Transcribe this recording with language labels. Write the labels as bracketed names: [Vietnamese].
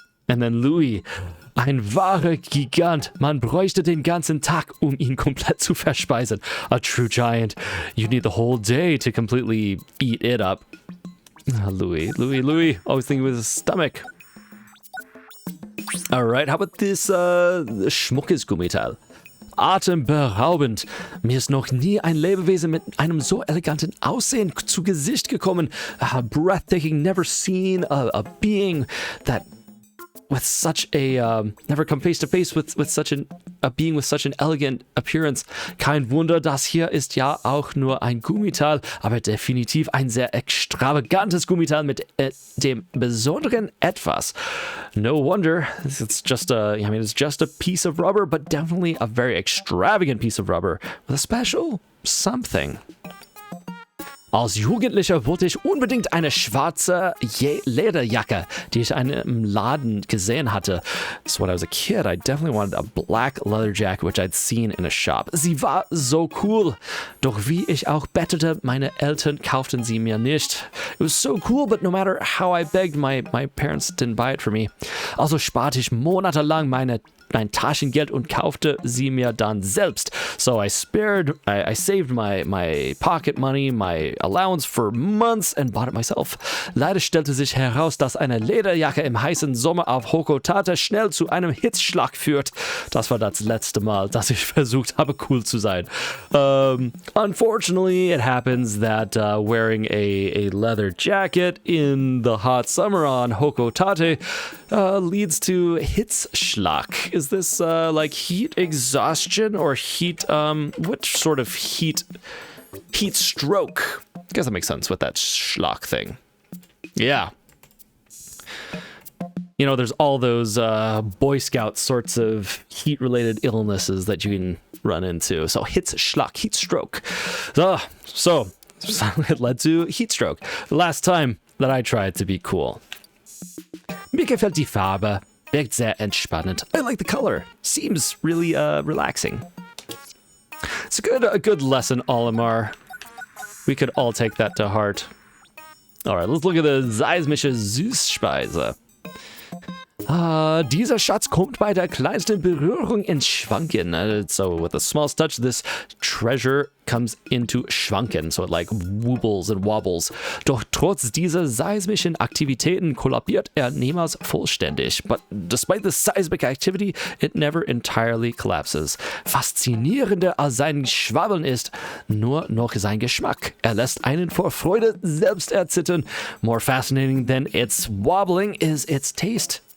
[English] And then [German] Louis, ein wahrer Gigant. Man bräuchte den ganzen Tag, ihn komplett zu verspeisen. [English] A true giant. You need the whole day to completely eat it up. Louis, always thinking with his stomach. Alright, how about this [German] schmuckes Gummiteil? Atemberaubend. Mir ist noch nie ein Lebewesen mit einem so eleganten Aussehen zu Gesicht gekommen. [English] Breathtaking, never seen a being that with such a never come face to face with such a being with such an elegant appearance. [German] Kein Wunder, das hier ist ja auch nur ein Gummiteil, aber definitiv ein sehr extravagantes Gummiteil mit dem besonderen Etwas. [English] No wonder, it's just a piece of rubber, but definitely a very extravagant piece of rubber with a special something. [German] Als Jugendlicher wollte ich unbedingt eine schwarze Lederjacke, die ich in einem Laden gesehen hatte. [English] So when I was a kid, I definitely wanted a black leather jacket, which I'd seen in a shop. [German] Sie war so cool. Doch wie ich auch bettete, meine Eltern kauften sie mir nicht. [English] It was so cool, but no matter how I begged, my parents didn't buy it for me. [German] Also sparte ich monatelang mein Taschengeld und kaufte sie mir dann selbst. [English] So I saved my pocket money, my allowance for months and bought it myself. [German] Leider stellte sich heraus, dass eine Lederjacke im heißen Sommer auf Hokotate schnell zu einem Hitzschlag führt. Das war das letzte Mal, dass ich versucht habe, cool zu sein. [English] Unfortunately, it happens that wearing a leather jacket in the hot summer on Hokotate leads to Hitzschlag. Is this like heat exhaustion or heat, what sort of heat stroke? I guess that makes sense with that Schlag thing. Yeah. There's all those Boy Scout sorts of heat-related illnesses that you can run into. So Hitzschlag, heat stroke. So It led to heat stroke. The last time that I tried to be cool. [German] Mir gefällt die Farbe. Wirkt sehr entspannend. [English] I like the color. Seems really relaxing. It's a good lesson, Olimar. We could all take that to heart. Alright, let's look at the [German] seismische Süßspeise. Dieser Schatz kommt bei der kleinsten Berührung ins Schwanken. [English] So with a small touch, this treasure comes into Schwanken. So it like wobbles and wobbles. [German] Doch trotz dieser seismischen Aktivitäten kollabiert er niemals vollständig. [English] But despite the seismic activity, it never entirely collapses. [German] Faszinierender als sein Schwabbeln ist nur noch sein Geschmack. Er lässt einen vor Freude selbst erzittern. [English] More fascinating than its wobbling is its taste.